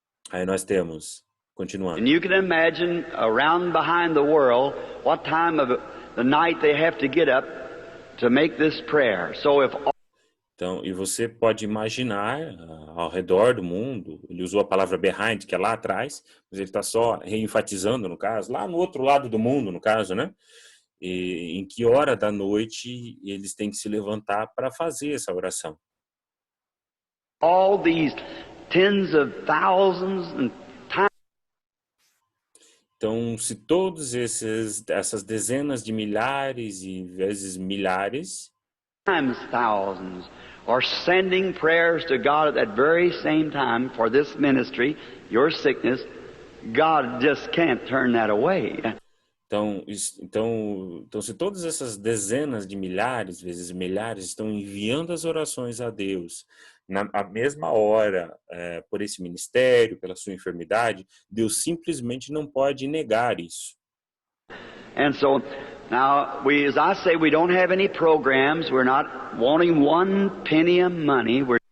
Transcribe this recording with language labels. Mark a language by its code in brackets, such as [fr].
[pt] Aí nós temos, continuando. [en] And you can imagine around behind the world what time of the night they have to get up to make this prayer. So if [pt] Então, e você pode imaginar ao redor do mundo, ele usou a palavra behind, que é lá atrás, mas ele está só reenfatizando, no caso, lá no outro lado do mundo, no caso, né? E em que hora da noite eles têm que se levantar para fazer essa oração. [en] All these tens of thousands and [pt] então, se todos essas dezenas de milhares e vezes milhares [en] times thousands are sending prayers to God at that very same time for this ministry, your sickness, God just can't turn that away. [pt] Então, se todas essas dezenas de milhares vezes milhares estão enviando as orações a Deus na mesma hora, por esse ministério, pela sua enfermidade, Deus simplesmente não pode negar isso. [en] And so now, as I say, we don't have any programs. We're not wanting one penny of money.